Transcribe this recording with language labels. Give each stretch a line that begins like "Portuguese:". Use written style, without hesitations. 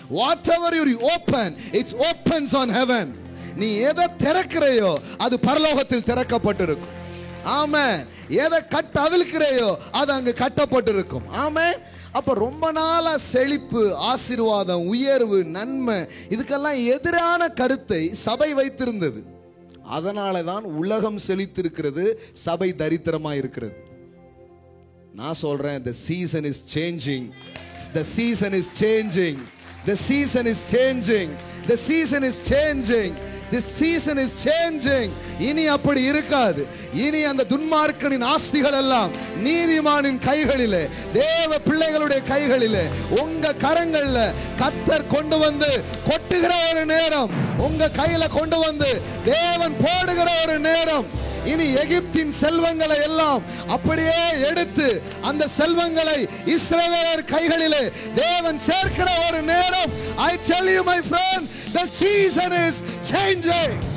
English: whatever you open, it opens on heaven.
Tamil: நீ எதை திறக்கிறையோ அது பரலோகத்தில் திறக்கப்பட்டிருக்கும். ஆமென். எதை அவிழ்க்கிறையோ அது அங்கு கட்டப்பட்டிருக்கும். ஆமென். அப்ப ரொம்ப நாளா செழிப்பு, ஆசீர்வாதம், உயர்வு, நன்மை இதுக்கெல்லாம் எதிரான கருத்தை சபை வைத்திருந்தது. அதனால தான் உலகம் செழித்திருக்கிறது, சபை தரித்திரமா இருக்கிறது. நான் சொல்றேன்,
English: the season is changing. The season is changing. The season is changing. The season is changing. This season is changing.
Tamil: இனி அப்படி இருக்காது. இனி அந்த துன்மார்க்கனின் ஆஸ்திகள் எல்லாம் நீதிமானின் கைகளிலே, தேவ பிள்ளைகளுடைய கைகளிலே, உங்க கரங்கள்ல கர்த்தர் கொண்டு வந்து கொட்டுகிற ஒரு நேரம், உங்க கையில கொண்டு வந்து தேவன் போடுகிற ஒரு நேரம். இனி எகிப்தின் செல்வங்களை எல்லாம் அப்படியே எடுத்து அந்த செல்வங்களை இஸ்ரவேலர் கைகளிலே தேவன் சேர்க்கிற ஒரு நேரம்.
English: I tell you my friend, the season is changing.